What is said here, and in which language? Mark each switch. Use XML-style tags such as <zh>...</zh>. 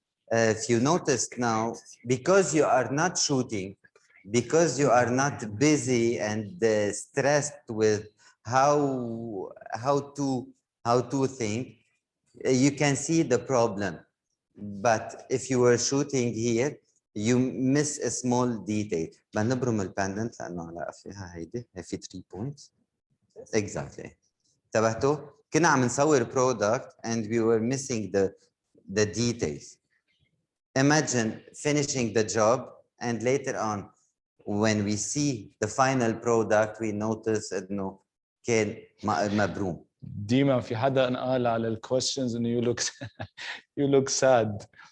<en>If you notice now, because you are not shooting, because you are not busy and stressed with how to think, you can see the problem. But if you were shooting here, you miss a small detail.</en> <ar>بنبرم الباندنت لأنه على فيها هيدي في 3 points.</ar> <en>Exactly.</en> <ar>انتبهتوا؟ كنا عم نصور</ar> <en>product and we were missing the details. Imagine finishing the job and later on when we see the final product we notice</en> <ar>إنه كان مبروم. ديما في حدا قال على الكويشنز انه</ar> <en>you look sad.</en>